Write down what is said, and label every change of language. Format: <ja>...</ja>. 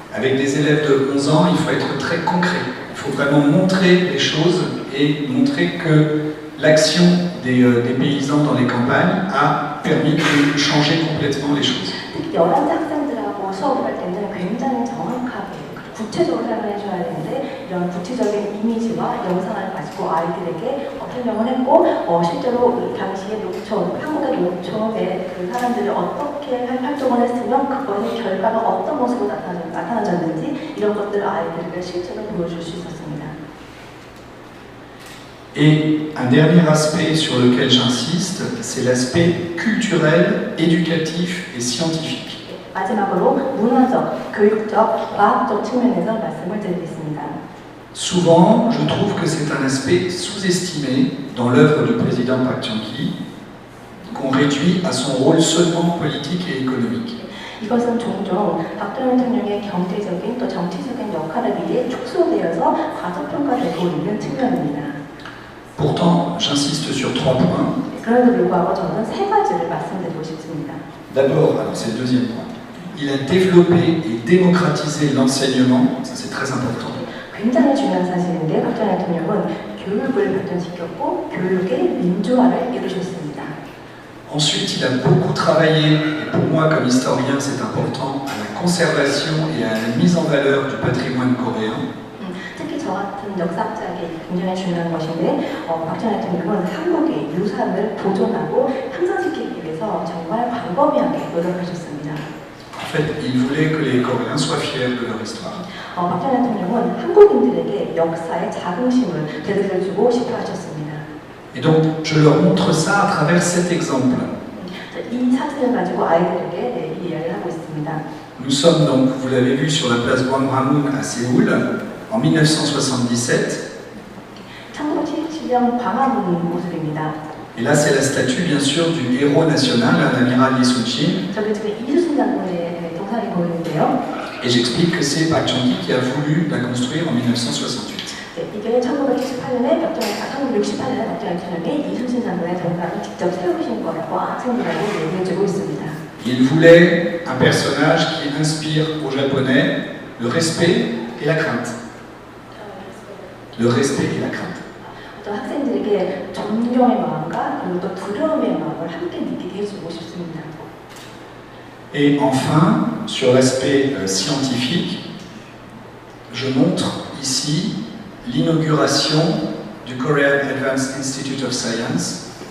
<fr>Avec des élèves de 11 ans, il faut être très concret. Il faut vraiment montrer les choses et montrer que l'action des paysans dans les campagnes a permis de changer complètement les choses.</fr> <ko>특히 11살 학생들하고 수업을 할 때는 굉장히 정확하게 구체적으로 설명해줘야 되는데 이런 구체적인 이미지와 영상을 가지고 아이들에게 설명을 했고 실제로 당시의 농촌, 한국의 농촌의 그 사람들이 어떻게 활동을 했으면 그것의 결과가 어떤 모습으로 나타나졌는지 이런 것들을 아이들에게 실제로 보여줄 수 있었습니다.</ko> <fr>Et un dernier aspect sur lequel j'insiste, c'est l'aspect culturel, éducatif et scientifique.</fr> <ko>마지막으로 문화적, 교육적, 과학적 측면에서 말씀을 드리겠습니다.</ko> <fr>Souvent, je trouve que c'est un aspect sous-estimé dans l'œuvre du président Park Chung-hee, qu'on réduit à son rôle seulement politique et économique.</fr> <ko>이것은 종종 박정희 대통령의 경제적인 또 정치적인 역할에 비해 축소되어서 과소평가되고 있는 측면입니다.</ko> <fr>Pourtant, j'insiste sur 3 points.</fr> <ko>그럼에도 불구하고 저는 3가지를 말씀드리고 싶습니다.</ko> <fr>D'abord, alors c'est le deuxième point, il a développé et démocratisé l'enseignement, ça c'est très important.</fr> <ko>굉장히 중요한 사실인데 박정희 대통령은 교육을 발전시켰고 교육의 민주화를 이루셨습니다.</ko> <fr>Ensuite, il a beaucoup travaillé, et pour moi comme historien c'est important, à la conservation et à la mise en valeur du patrimoine coréen.</fr> <ko>특히 저 같은 역사학자에게 굉장히 중요한 것인데 박정희 대통령은 한국의 유산을 보존하고 향상시키기 위해서 정말 광범위하게 노력하셨습니다.</ko> <fr>En fait, il voulait que les Coréens soient fiers de leur histoire.</fr> <ko>박정희 대통령은 한국인들에게 역사의 자긍심을 되돌려주고 싶어 하셨습니다.</ko> <fr>Et donc, je leur montre ça à travers cet exemple.</fr> <ko>이 사진을 가지고 아이들에게 이 이야기를 하고 있습니다.</ko> <fr>Nous sommes donc, vous l'avez vu, sur la place Gwanghwamun à Séoul, en 1977.</fr> <ko>1977년 광화문 모습입니다.</ko> <fr>Et là, c'est la statue, bien sûr, du héros national, l'amiral Lee Soon-shin.</fr> <ko>저기 지금 이수신 장군의 동상이 보이는데요.</ko> <fr>Et j'explique que c'est Park Chung-hee qui a voulu la construire en 1968.</fr> <ko>네, 이게 1968년에 1968년에 박정희 대통령이 이수신 장군의 동상을 직접 세우신 거라고 학생들에게 얘기해주고 있습니다.</ko> <fr>Il voulait un personnage qui inspire aux Japonais le respect et la crainte. Le respect et la crainte.</fr> <ko>어떤 학생들에게 존경의 마음과 그리고 또 두려움의 마음을 함께 느끼게 해주고 싶습니다.</ko> <fr>Et enfin, sur l'aspect scientifique, je montre ici l'inauguration du Korean Advanced Institute of Science.</fr>